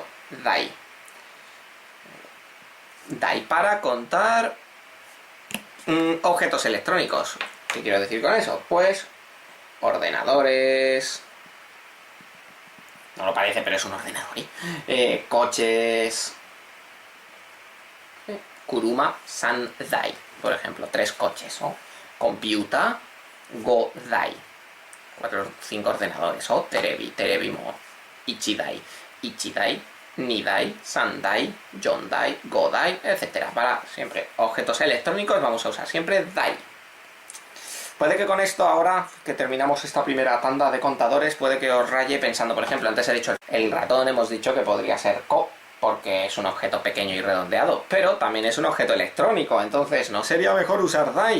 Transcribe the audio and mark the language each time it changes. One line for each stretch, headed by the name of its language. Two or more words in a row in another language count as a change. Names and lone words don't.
Spanish: Dai para contar objetos electrónicos. ¿Qué quiero decir con eso? Pues ordenadores. No lo parece, pero es un ordenador.
Japanese: Coches. 車三台.
Spanish: Por ejemplo, 3 coches,
Japanese: o computer, 五台,
Spanish: 4 o 5 ordenadores,
Japanese: o テレビも、一台、二台、三台、四台、五台,
Spanish: etc. Para siempre objetos electrónicos vamos a usar siempre dai. Puede que con esto ahora que terminamos esta primera tanda de contadores, puede que os raye pensando, por ejemplo, antes he dicho el ratón, hemos dicho que podría ser ko, porque es un objeto pequeño y redondeado, pero también es un objeto electrónico, entonces ¿no sería mejor usar dai?